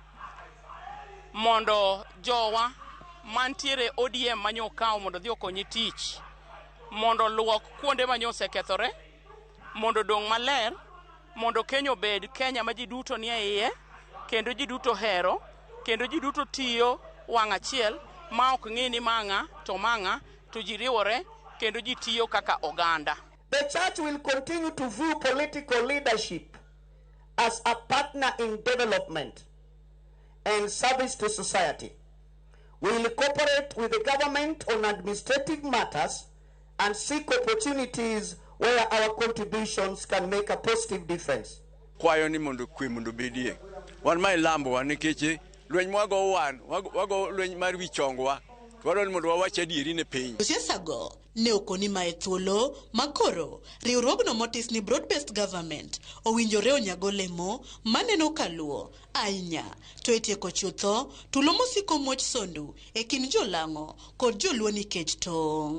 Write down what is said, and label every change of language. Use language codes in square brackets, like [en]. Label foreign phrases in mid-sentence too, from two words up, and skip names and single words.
[luo] mondo jowa mantiere ODM manyo kawo mondo dhi okonyi tich, mondo luok kuonde manyo osekethore, mondo dong' maler, mondo Kenya obed Kenya ma ji duto ni e iye, kendo ji duto hero, kendo ji duto tiyo wang' achiel ma ok ng'e ni mang'a to ji riwore kendo ji tiyo kaka oganda. [en] The church will continue to view political leadership as a partner in development and service to society. We will cooperate with the government on administrative matters and seek opportunities where our contributions can make a positive difference. [luo] Kwayo ni mondo kwe mondo bedie. Wan mai lambo wan nikeche lweny mwago wago lweny mar wichongwa. Dwaro ni mondo wawach adieri ne piny. Josiasa go ne okoni mae thuolo makoro riwruogno motis ni [en] broad-based government [luo] owinjore onyago lemo maneno kaluo ahinya to etieko chutho tulo mosiko moch sondu e kind jolang'o kod joluo nikech tong'.